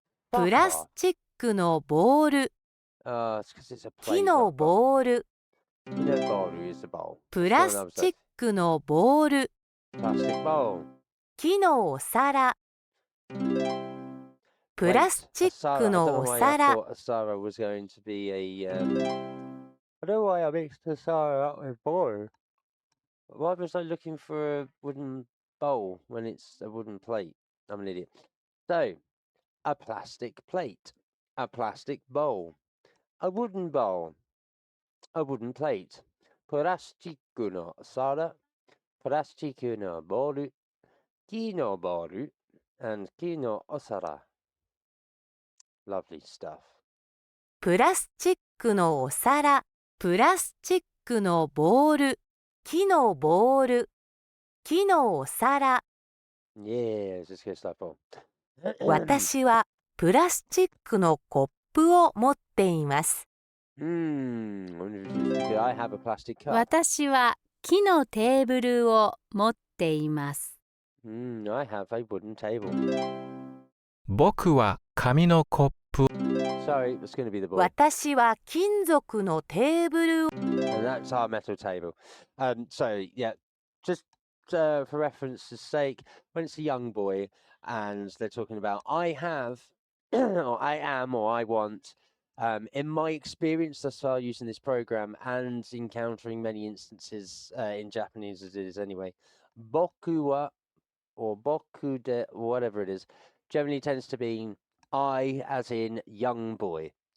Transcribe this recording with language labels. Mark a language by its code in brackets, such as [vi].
[ja] プラスチックのボール [en] It's because it's a [ja] 木 [en] plate. [ja] のボール [en] bowl is a bowl. [ja] プラスチックのボール [en] Plastic bowl. [ja] 木のお皿プラスチックのお [en] I [ja] 皿 [en] thought Asara was going to be a. I don't know why I mixed Asara up with bowl. Why was I looking for a wooden bowl when it's a wooden plate? I'm an idiot. So, a plastic plate. a plastic bowl, a wooden bowl, a wooden plate, [ja] プラスチックの皿、プラスチックのボール、木のボール、 [en] and [ja] 木のお皿。 [en] Lovely stuff. [ja] プラスチックのお皿、プラスチックのボール、木のボール、木のお皿。 [en] Yeah, just good stuff. [ja] 私はプラスチックのコップを持っています。 [en] I have a plastic cup. [ja] 私は木のテーブルを持っています。 [en] I have a wooden table. [ja] 僕は紙のコップ [en] Sorry, it's going to be the boy. [ja] 私は金属のテーブルを [en] And that's our metal table. So, yeah, just for reference's sake, when it's a young boy and they're talking about, I have, or I am, or I want, in my experience thus far using this program and encountering many instances in Japanese as it is anyway, boku wa, or boku de, whatever it is, generally tends to be I as in young boy.